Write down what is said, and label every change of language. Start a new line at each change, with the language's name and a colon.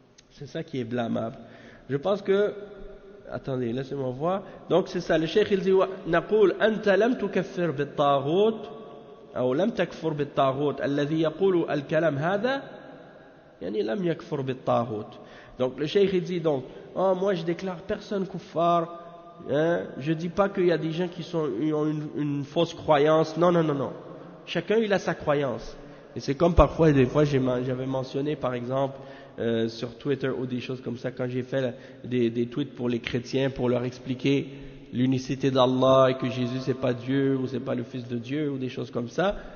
French: C'est ça qui est blâmable. Je pense que, attendez, laissez-moi voir. Donc c'est ça, le cheikh il dit
Arabic: نقول أنت لم تكفر بالطاغوت أو لم تكفر بالطاغوت الذي يقول الكلام هذا يعني لم يكفر بالطاغوت.
French: Donc le cheikh il dit donc, oh moi je déclare personne kuffar, hein, je dis pas qu'il y a des gens qui ont une fausse croyance, non. Chacun il a sa croyance. Et c'est comme parfois, des fois j'avais mentionné par exemple sur Twitter ou des choses comme ça, quand j'ai fait des tweets pour les chrétiens pour leur expliquer l'unicité d'Allah et que Jésus c'est pas Dieu ou c'est pas le Fils de Dieu ou des choses comme ça.